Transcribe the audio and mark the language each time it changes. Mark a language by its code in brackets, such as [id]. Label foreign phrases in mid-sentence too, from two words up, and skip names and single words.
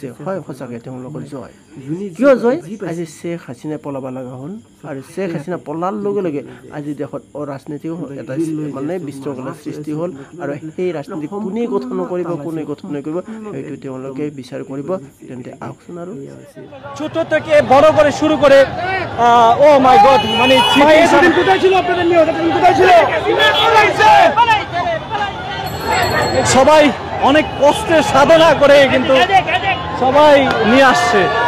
[as] হয়, সঁচাকৈ তেওঁলোকৰ জয়। কিয় জয়? আজি শ্বেখ হাছিনা পলাব লগা হ'ল আৰু শ্বেখ হাছিনা পলাৰ লগে লগে আজি দেশত অৰাজনীতিও এটা মানে বিশৃংখলাৰ সৃষ্টি হ'ল আৰু সেই ৰাজনীতি কোনে গঠন কৰিব সেইটো তেওঁলোকে বিচাৰ কৰিব। তেন্তে আহকচোন আৰু [bn] ছোট থেকে বড় করে শুরু করে [en] oh my god [bn] মানে সবাই অনেক কষ্টের সাধনা করে কিন্তু সবাই নিয়ে আসছে।